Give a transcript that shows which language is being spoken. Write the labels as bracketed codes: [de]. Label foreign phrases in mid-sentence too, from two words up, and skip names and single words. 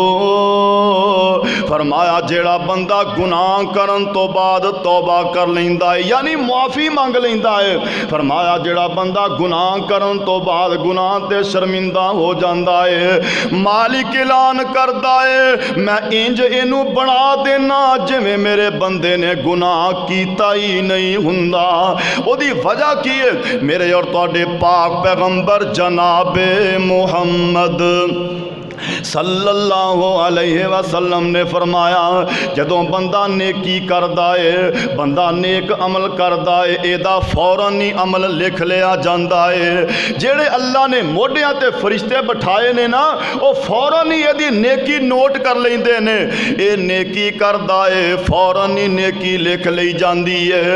[pa] ਫ਼ਰਮਾਇਆ ਜਿਹੜਾ ਬੰਦਾ ਗੁਨਾਹ ਕਰਨ ਤੋ ਬਾਅਦ ਤੌਬਾ ਕਰ ਲੈਂਦਾ ਹੈ, ਯਾਨੀ ਮਾਫ਼ੀ ਮੰਗ ਲੈਂਦਾ ਹੈ, ਫ਼ਰਮਾਇਆ ਜਿਹੜਾ ਬੰਦਾ ਗੁਨਾਹ ਕਰਨ ਤੋ ਬਾਅਦ ਗੁਨਾਹ ਤੇ ਸ਼ਰਮਿੰਦਾ [ur] ہو جاتا ہے, [pa] ਮਾਲਿਕ ਐਲਾਨ ਕਰਦਾ ਹੈ ਮੈਂ ਇੰਜ ਇਹਨੂੰ ਬਣਾ ਦੇਣਾ ਜਿਵੇਂ ਮੇਰੇ ਬੰਦੇ ਨੇ ਗੁਨਾਹ ਕੀਤਾ ਹੀ ਨਹੀਂ ਹੁੰਦਾ। ਓਦੀ ਵਜ੍ਹਾ ਕੀ ਹੈ? ਮੇਰੇ ਔਰ ਤੁਹਾਡੇ ਪਾਕ ਪੈਗ਼ੰਬਰ ਜਨਾਬੇ ਮੁਹੰਮਦ [ar] صلى الله عليه وسلم [pa] ਨੇ ਫ਼ਰਮਾਇਆ ਜਦੋਂ ਬੰਦਾ ਨੇਕੀ ਕਰਦਾ ਹੈ, ਬੰਦਾ ਨੇਕ ਅਮਲ ਕਰਦਾ ਹੈ, ਏਦਾ ਫ਼ੌਰਨ ਹੀ ਅਮਲ [ur] لکھ لیا جاتا ہے. [pa] ਜਿਹੜੇ ਅੱਲਾਹ ਨੇ ਮੋਢਿਆਂ ਤੇ ਫ਼ਰਿਸ਼ਤੇ ਬਿਠਾਏ ਨੇ ਨਾ, ਵੋ ਫ਼ੌਰਨ ਹੀ ਯਦਿ ਨੇਕੀ ਨੋਟ ਕਰ ਲੈਂਦੇ ਨੇ। ਯੇ ਨੇਕੀ ਕਰਦਾ ਹੈ, ਫ਼ੌਰਨ ਹੀ ਨੇਕੀ [ur] لکھ لی جاتی ہے.